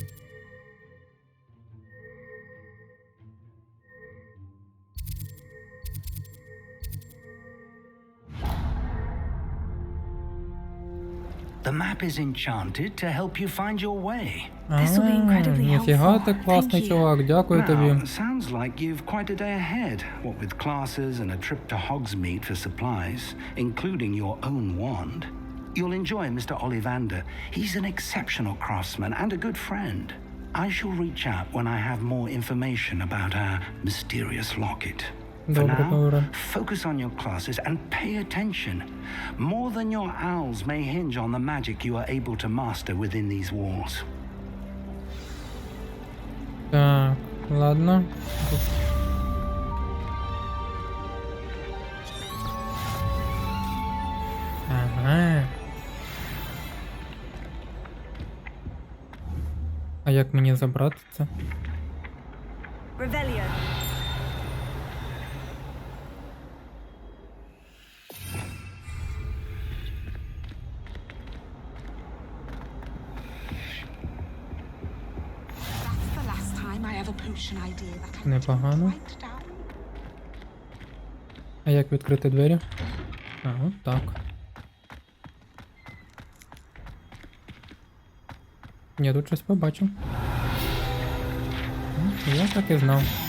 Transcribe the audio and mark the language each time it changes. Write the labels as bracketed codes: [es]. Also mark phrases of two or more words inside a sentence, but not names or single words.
[en] The map is enchanted to help you find your way. This will be incredibly [uk] Ніфіга [en] helpful. [uk] ти класний [en] Thank you. [uk] чувак, дякую тобі. [en] Now, sounds like you've quite a day ahead, what with classes and a trip to Hogsmeade for supplies, including your own wand. You'll enjoy Mr. Ollivander. He's an exceptional craftsman and a good friend. I shall reach out when I have more information about our mysterious locket. For [uk] Добре, [en] now, [uk] добре. [en] focus on your classes and pay attention. More than your owls may hinge on the magic you are able to master within these walls. [uk] Так, ладно. Ага. А як мені забрати це? [en] Revelio. That's the last time I have a potion idea that I [uk] Непогано. [en] write down. [uk] А як відкрити двері? А, от так. Я тут щось побачив. Я так і знав.